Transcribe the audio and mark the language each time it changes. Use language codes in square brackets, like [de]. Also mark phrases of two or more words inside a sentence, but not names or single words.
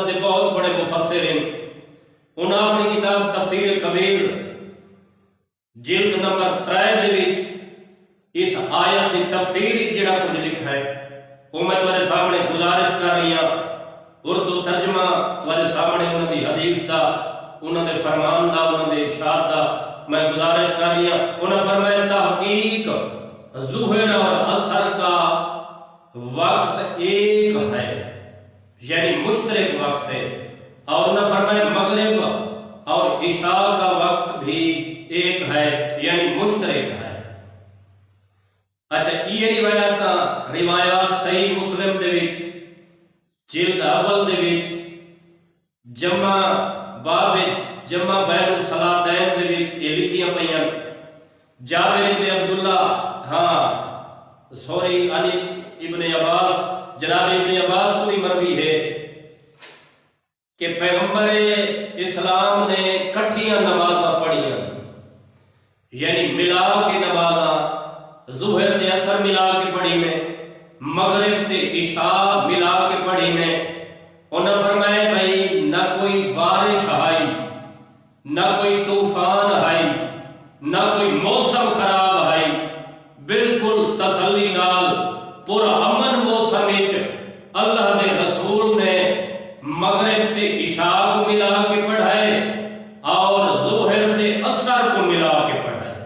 [ur] دے بہت بڑے مفسر ہیں، انہاں اپنی کتاب تفسیر کبیر جلد نمبر 3 [pa] دے وچ اس آیت دی [ur] تفسیر جڑا کچھ لکھا ہے وہ میں تمہارے سامنے گزارش کر رہی ہوں، اردو ترجمہ تمہارے سامنے [pa] انہاں دی حدیث دا، انہاں دے فرمان دا، انہاں دے ارشاد دا [ur] میں گزارش کر رہی ہوں۔ انہاں فرمایا تحقیق ظہر اور عصر کا وقت ایک ہے، یعنی مشترک وقت ہے، اور انہاں فرمایا مغرب اور عشاء کا وقت بھی ایک ہے، یعنی مشترک ہے۔ [pa] اچھا یہ روایات صحیح مسلم دے وچ جلد اول دے وچ جمع باب جمع بین الصلاتین دے وچ یہ لکھیاں پئیاں، جابر ابن عبداللہ [ur] علی ابن عباس، جناب ابن عباس کو بھی مروی ہے کہ پیغمبر اسلام نے [pa] کٹھیاں نمازاں پڑھیاں، یعنی ملا کے نمازاں، ظہر تے عصر ملا کے پڑھی نے، مغرب تے عشاء ملا کے پڑھی نے۔ انہاں فرمایا بھائی نہ کوئی بارش آئی، نہ کوئی طوفان آئی، نہ کوئی موسم خراب آئی، بالکل تسلی نال پورا امن موسم وچ اللہ دے رسول نے مغرب تے عشاء کو ملا کے پڑھائے اور ظہر تے عصر کو ملا کے پڑھائے۔